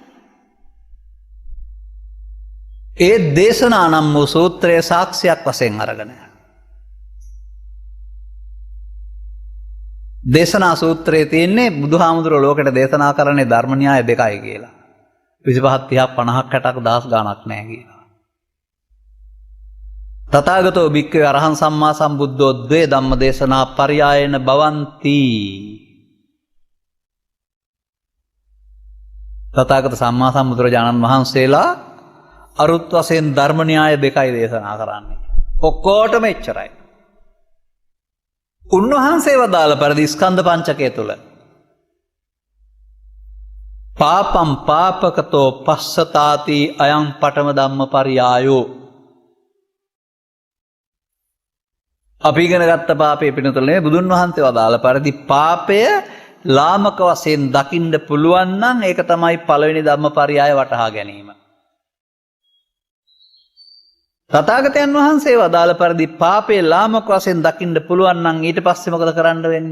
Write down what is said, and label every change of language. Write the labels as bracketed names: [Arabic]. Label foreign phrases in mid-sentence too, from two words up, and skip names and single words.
[Sinhala] ඒ දේශනා නම් වූ සූත්‍රයේ සාක්ෂියක් වශයෙන් අරගෙන දේශනා සූත්‍රයේ තියෙන්නේ බුදුහාමුදුරුවෝ ලෝකෙට දේශනා කරන්නේ ධර්ම න්‍යාය දෙකයි කියලා. 25 30 50 60ක් දහස් ගාණක් නැහැ කියලා. [Pali] තථාගතෝ භික්ඛවේ අරහං සම්මා සම්බුද්ධෝ ද්වේ ධම්ම දේශනා පරියායන භවಂತಿ. [Sinhala] තථාගත සම්මා සම්බුදුරජාණන් වහන්සේලා අරුත් වශයෙන් ධර්ම න්‍යාය දෙකයි දේශනා කරන්නේ. ඔක්කොටම එච්චරයි. උන්වහන්සේ වදාළ පරිදි ස්කන්ධ පංචකය තුල [Pali] පාපම් පාපකතෝ පස්සතාති අයං පඨම ධම්ම පරියායෝ. [Sinhala] අපි ඉගෙන ගත්ත පාපයේ පිනතුල නෙවෙයි බුදුන් වහන්සේ වදාළ පරිදි පාපය ලාමක වශයෙන් දකින්න පුළුවන් නම් ඒක තමයි පළවෙනි [Pali] ධම්ම පරියාය [Sinhala] වටහා ගැනීම. තථාගතයන් වහන්සේ වදාළ පරිදි පාපේ ලාමක වශයෙන් දකින්න පුළුවන් නම් ඊට පස්සේ මොකද කරන්න වෙන්නේ?